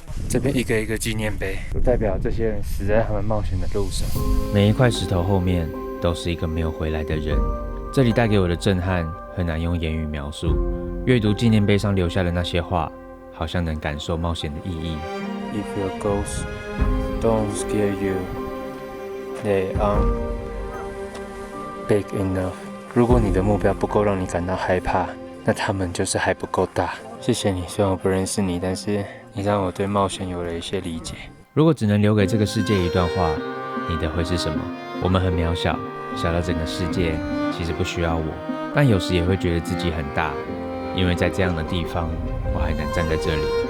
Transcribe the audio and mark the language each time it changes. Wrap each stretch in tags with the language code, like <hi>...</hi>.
<zh>这边一个一个纪念碑，都代表这些人死在他们冒险的路上。每一块石头后面都是一个没有回来的人。这里带给我的震撼很难用言语描述。阅读纪念碑上留下的那些话，好像能感受冒险的意义。</zh> <en>If your goals don't scare you, they aren't big enough.</en> <zh>如果你的目标不够让你感到害怕，那他们就是还不够大。谢谢你，虽然我不认识你，但是你让我对冒险有了一些理解。如果只能留给这个世界一段话，你的会是什么？我们很渺小，小到整个世界其实不需要我，但有时也会觉得自己很大，因为在这样的地方，我还能站在这里。</zh>